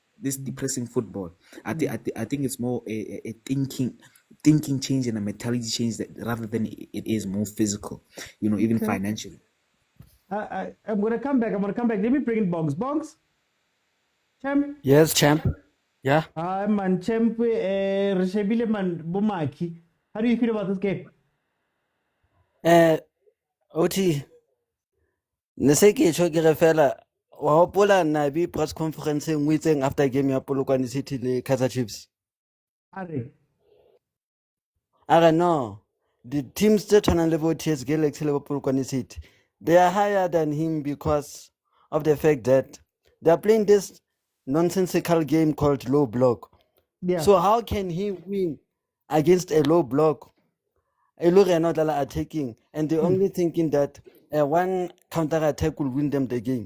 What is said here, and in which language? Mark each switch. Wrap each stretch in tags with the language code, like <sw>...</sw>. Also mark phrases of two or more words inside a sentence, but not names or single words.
<en>I think it's more a thinking change and a mentality change, that rather than it is more physical, even financially. I'm gonna come back. Let me bring in Bongs. Champ. Yes, champ. Yeah. Man, Champ, Reshebile man, Bomaki. How do you feel about this game? OT.</en> <st>Ne se ke tjho ke re fela wa hopola na bi</st> <en>press conference</en> <st>e nngwe itseng</st> <en>after game</en> <st>ya Polokwane City le Kaizer Chiefs. Are no.</st> <en>The teams that</en> <st>tshwanang le bo</st> <en>TS Galaxy</en> <st>le bo</st> <en>Polokwane City, they are higher than him because of the fact that they are playing this nonsensical game called low block. Yeah. So how can he win against a low block? A low attacking, and they're only thinking that one counter attack will win them the game.</en>